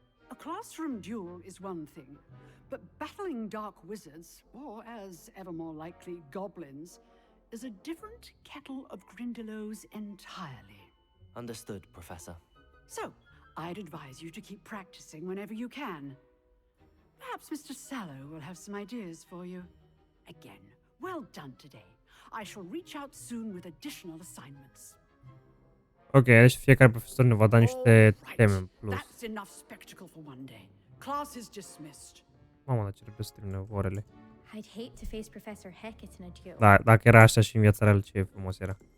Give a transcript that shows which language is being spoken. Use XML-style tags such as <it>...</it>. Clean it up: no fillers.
<en>A classroom duel is one thing, but battling dark wizards, or as ever more likely, goblins, is a different kettle of Grindylows entirely. Understood, Professor. So, I'd advise you to keep practicing whenever you can. Perhaps Mr. Sallow will have some ideas for you. Again, well done today. I shall reach out soon with additional assignments.</en> <ro>Ok, deci fiecare profesor ne va da niște teme în plus.</ro> <en>That's enough spectacle for one day. Class is dismissed.</en> <ro>Mamă, dar ce repede se termină orele.</ro> <en>I'd hate to face Professor Hecat in a duel.</en> <ro>Da, dacă era așa și în viața reală, ce frumos era.</ro>